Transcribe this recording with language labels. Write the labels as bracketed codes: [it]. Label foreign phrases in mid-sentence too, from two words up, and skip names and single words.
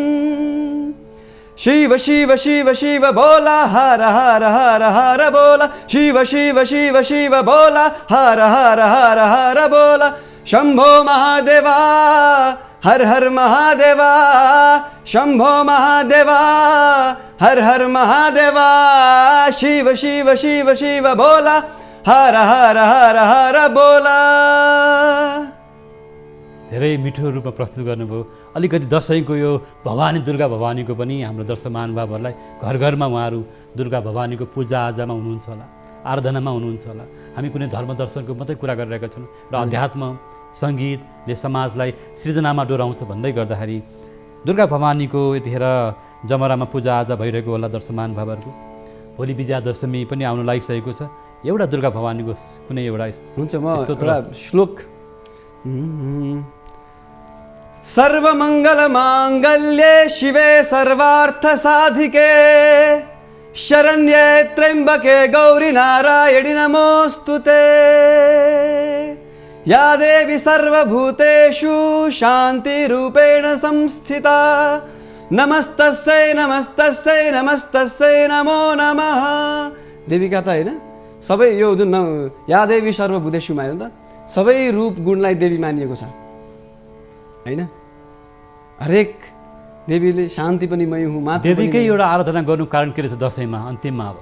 [mr] शिव शिव शिव शिव बोला हर हर हर हर बोला, शिव शिव शिव शिव बोला हर हर हर हर बोला। शम्भो महादेवा हर हर महादेवा, शम्भो महादेवा हर हर महादेवा। शिव शिव शिव शिव बोला हर हर हर हर बोला। [ne] धेरै मिठो रूपमा प्रस्तुत गर्नुभयो। अलिकति दसैँको यो भवानी दुर्गा भवानीको पनि हाम्रो दर्शक महानुभावहरूलाई घर घरमा उहाँहरू दुर्गा भवानीको पूजाआजामा हुनुहुन्छ होला, आराधनामा हुनुहुन्छ होला। हामी कुनै धर्म दर्शनको मात्रै कुरा गरिरहेका छौँ र अध्यात्म सङ्गीतले समाजलाई सृजनामा डोराउँछ भन्दै गर्दाखेरि दुर्गा भवानीको यतिखेर जमरामा पूजाआजा भइरहेको होला दर्शक महानुभावहरूको। भोलि विजया दशमी पनि आउन लागिसकेको छ। एउटा दुर्गा भवानीको कुनै एउटा हुन्छ म एउटा श्लोक। [sa] सर्वमङ्गलमाङ्गल्ये शिवे सर्वार्थसाधिके शरण्ये त्र्यम्बके गौरी नारायणि नमोऽस्तुते। या देवी सर्वभूतेषु शान्तिरूपेण संस्थिता नमस्तस्यै नमस्तस्यै नमस्तस्यै नमो नमः। [ne] देवीका त होइन सबै यो जुन [sa] या देवी सर्वभूतेषुमा [ne] हेर्नु त सबै रूप गुणलाई देवी मानिएको छ होइन। हरेक देवीले शान्ति पनि मै हुँ मात्र। देवीकै एउटा आराधना गर्नु कारण के रहेछ दसैँमा अन्तिममा? अब